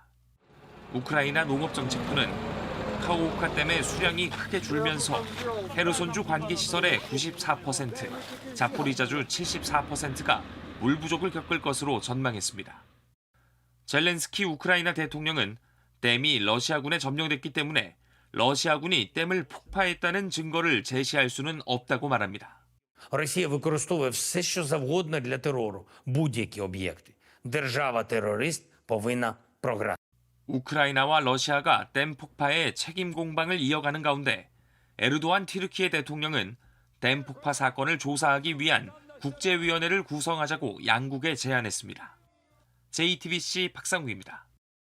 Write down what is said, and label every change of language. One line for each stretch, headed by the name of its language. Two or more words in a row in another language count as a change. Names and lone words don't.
Korean: 우크라이나 농업정책부는 카호우카 댐의 수량이 크게 줄면서 헤르손주 관계시설의 94%, 자포리자주 74%가 물 부족을 겪을 것으로 전망했습니다. 젤렌스키 우크라이나 대통령은 댐이 러시아군에 점령됐기 때문에 러시아군이 댐을 폭파했다는 증거를 제시할 수는 없다고 말합니다.
Ukrainian: Росія використовує все, що завгодно для терору, будь-які об'єкти. Держава-терорист повинна програти.
Korean: 우크라이나와 러시아가 댐 폭파에 책임 공방을 이어가는 가운데 에르도안 튀르키예 대통령은 댐 폭파 사건을 조사하기 위한 국제위원회를 구성하자고 양국에 제안했습니다. JTBC 박상욱입니다.